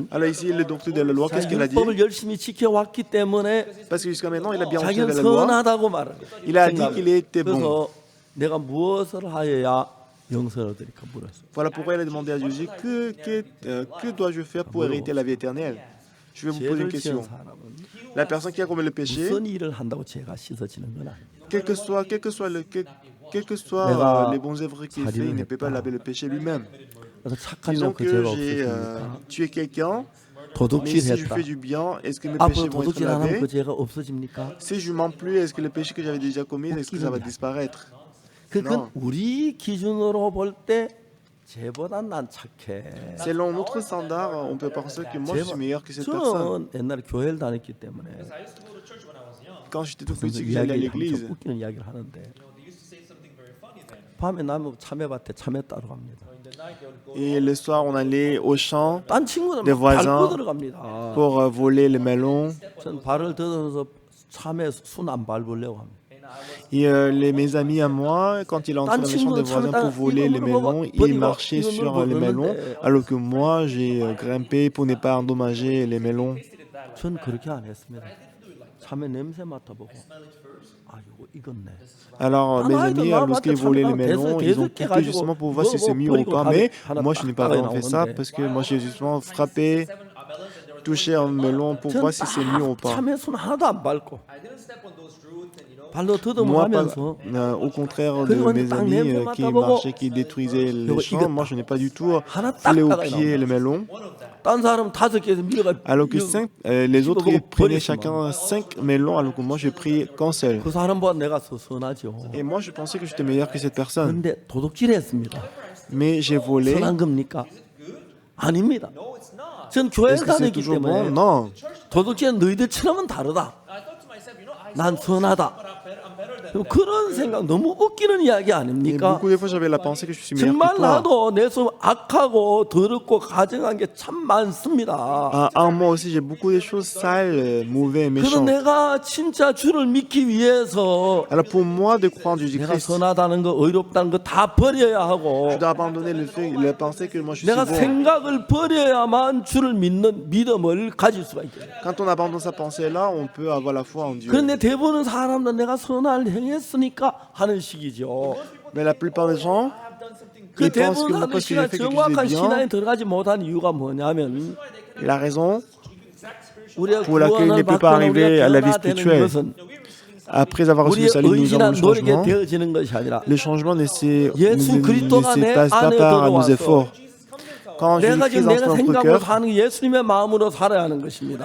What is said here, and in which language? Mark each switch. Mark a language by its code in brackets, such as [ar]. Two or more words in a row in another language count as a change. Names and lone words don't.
[fr] Alors ici, le docteur de la loi, qu'est-ce qu'il a dit? [ko] 율법을 열심히 지켜왔기 때문에 [fr] Parce que jusqu'à maintenant, il a bien [ko] 자기는 [fr] observé la loi. [ko] 선하다고 말을 [fr] Il a dit qu'il était bon. [ko] 그래서 내가 무엇을 하여야 영생을 얻으리까 물었어요. [fr] Voilà pourquoi il a demandé à Jésus que dois-je faire pour hériter la vie éternelle? Je vais vous poser une [ko] 죄를 [fr] question. [ko] 지은 사람은 [fr] La personne qui a commis le péché, [ko] 무슨 일을 한다고 죄가 씻어지는 건 아니에요. [fr] quel que soit [ko] 내가 [fr] les bons œuvres qu'il fait, il ne peut pas laver le péché lui-même. [ko] 그래서 착한 [fr] Disons [ko] 그 [fr] que [ko] 죄가 [fr] j'ai [ko] 없어집니까? [fr] tué quelqu'un, mais si je [ko] 도둑질했다. [fr] fais du bien, est-ce que mes péchés [ko] 앞으로 [fr] vont être [ko] 도둑질 안 하면 [fr] lavés? [ko] 그 죄가 없어집니까? [fr] Si je mens plus, est-ce que le péché que j'avais déjà commis, est-ce que ça va disparaître? [ko] 그건 [fr] Non. [ko] 우리 기준으로 볼 때 쟤보단 난 착해. [fr] Selon notre standard, on peut penser que moi je suis meilleur que cette personne. [ko] 저는 옛날에 교회를 다녔기 때문에 [en] I used to go to church when I was young. [fr] Quand j'étais tout [ko] 무슨 [fr] petit, j'allais à [ko] 이야기 [fr] l'église. [ko] 좀 웃기는 이야기를 하는데 [en] They used to say something very funny then. [ko] 밤에 나무 참외밭에 참외 따러 갑니다. [en] In the night, they would go. [fr] Et le soir, on allait au champ [ko] 딴 친구들 [fr] des [ko] 막 [fr] voisins [ko] 밟고 들어갑니다. [fr] pour voler les melons. [ko] 전 발을 더듬어서 참외 순 안 밟으려고 합니다. [fr] Et mes amis à moi, quand il entrait dans les champs des voisins pour voler les melons, il marchait sur les melons, alors que moi, j'ai grimpé pour ne pas endommager les melons. [ko] 전 그렇게 안 했습니다. 참외 냄새 맡아보고 아 이거 익었네. [fr] Alors, mes amis, lorsqu'ils volaient les melons, ils ont coupé justement pour voir si c'est mûr ou pas. Mais moi, je n'ai pas vraiment fait ça parce que moi, j'ai justement frappé, touché un melon pour voir si c'est mûr ou pas. [ko] 참외 순 하나도 안 밟고 [en] I didn't step on those roots and [ko] 발로 [fr] Moi, [ko] 더듬어가면서 [fr] au contraire de mes amis qui marchaient, qui détruisaient les champs, moi, je n'ai pas du tout foulé au pied les melons. [ko] 딴 사람 5개에서 밀어가 [fr] Alors que les autres, ils prenaient chacun 5 melons, alors que moi, j'ai pris qu'un seul. [ko] 그 사람보다 내가 더 선하죠. [fr] Et moi, je pensais que j'étais meilleur que cette personne. [ko] 근데 도둑질했습니다. [fr] Mais j'ai volé. [ko] 선한 겁니까? 아닙니다. [en] no, it's not. [ko] 전 교회 [fr] Est-ce que c'est [ko] 다녔기 [fr] toujours bon? [ko] 때문에 [fr] Non. [ko] 도둑질은 너희들처럼은 다르다. [en] I thought to myself, [ko] 난 선하다. [en] I'm better than [ko] 그럼 그런 생각 너무 웃기는 이야기 [fr] Et [ko] 아닙니까? [fr] beaucoup de fois, j'avais la pensée que je suis meilleur [ko] 정말 [fr] que toi. [ko] 나도 내 손 악하고 더럽고 가증한 게 참 많습니다. [fr] En moi aussi, j'ai beaucoup de choses sales, mauvais, [ko] 그래서 [fr] méchantes. [ko] 내가 진짜 주를 믿기 위해서 [fr] Alors pour moi, de croire en [ko] 내가 [fr] Jésus-Christ, [ko] 선하다는 거, 의롭다는 거 다 버려야 하고 [fr] je dois abandonner le fait, la pensée que moi je suis [ko] 내가 [fr] bon. [ko] 생각을 버려야만 주를 믿는 믿음을 가질 수가 있어요. [fr] Quand on abandonne sa pensée-là, on peut avoir la foi en Dieu. [ko] 그런데 대부분 사람들은 내가 선할 행했으니까 하는 식이죠. [fr] Mais la plupart des gens, [ko] 그 [fr] ils pensent que [ko] 대부분 [fr] moi, [ko] 하는 [fr] parce que j'ai [ko] 시간 [fr] fait quelque chose [ko] 정확한 [fr] de [ko] 신앙에 [fr] bien, [ko] 들어가지 못한 이유가 뭐냐면 [fr] la raison, [ko] 우리가 [fr] pour laquelle il [ko] 구원을 [fr] ne peut pas [ko] 받거나 [fr] arriver à la vie [ko] 우리가 변화되는 [fr] spirituelle. [ko] 것은 [fr] après avoir reçu le [ko] 우리의 [fr] salut, nous avons [ko] 의지나 [fr] le [ko] 노력에 [fr] changement. [ko] 되어지는 것이 아니라 [fr] Le changement ne se [ko] 예수 그리스도가 내 [fr] passe pas [ko] 안에 [fr] par nos [ko] 들어와서 [fr] efforts. Quand [ko] 내가 [fr] Jésus-Christ [ko] 지금 [fr] entre [ko] 내가 [fr] dans notre [ko] 생각으로 [fr] cœur, [ko] 사는 게 예수님의 마음으로 살아야 하는 것입니다.